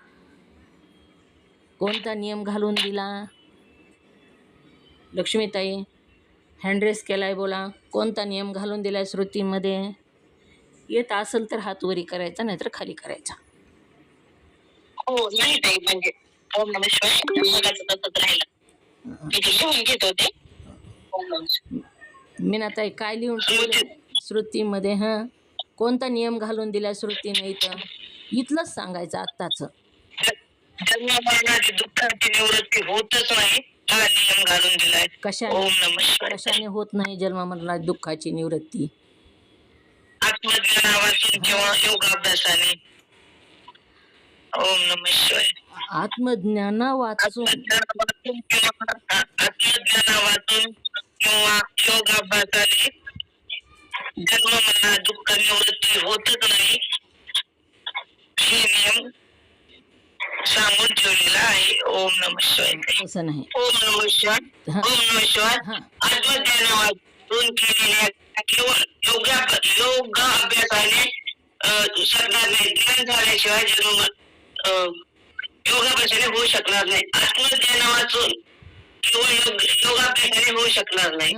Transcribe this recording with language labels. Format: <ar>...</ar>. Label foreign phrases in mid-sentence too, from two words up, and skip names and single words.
<mr>कोणता नियम घालून दिला? लक्ष्मीताई हँडरेस केलाय, बोला. कोणता नियम घालून दिलाय श्रुतीमध्ये? येत असेल तर हात वरी करायचा, नाहीतर खाली करायचा. हो नाही ताई, म्हणजे</mr> <sa>ओम नमः शिवाय</sa> <mr>मगाचं तसंच राहिलं. मी ते लिहून घेत होते.</mr> <sa>ओम नमः शिवाय.</sa> <mr>मीनाताई काय लिहून ठेवलं श्रुतीमध्ये? हां, कोणता नियम घालून दिला श्रुतीने इथं? इथलंच सांगायचं आत्ताचं. जन्ममरणाची दुःखाची निवृत्ती होतच नाही हा नियम घालून दिलाय. कशाने</mr> <sa>ओम नमः शिवाय.</sa> <mr>कशाने होत नाही जन्ममरणात दुःखाची निवृत्ती? आत्मज्ञानावाचून किंवा योगाभ्यासाने.</mr> <sa>ओम नमः शिवाय.</sa> <mr>आत्मज्ञाना वाचून आत्मज्ञानावाचून किंवा योगाभ्यासाने जन्ममरणात दुःख निवृत्ती होतच नाही हे नियम सांगून ठेवलेला आहे.</mr> <sa>ओम नमः शिवाय.</sa> <mr>असं नाही.</mr> <sa>ओम नमः शिवाय.</sa> <mr>हां.</mr> <sa>ओम नमः शिवाय.</sa> <mr>हां. आत्मज्ञानावाचून केलेल्या केवळ योगाभ्यासाने शकणार नाही. ज्ञान झाल्याशिवाय योगाभ्यासाने होऊ शकणार नाही. आत्मज्ञानावाचून केवळ योगाभ्यासाने होऊ शकणार नाही.</mr>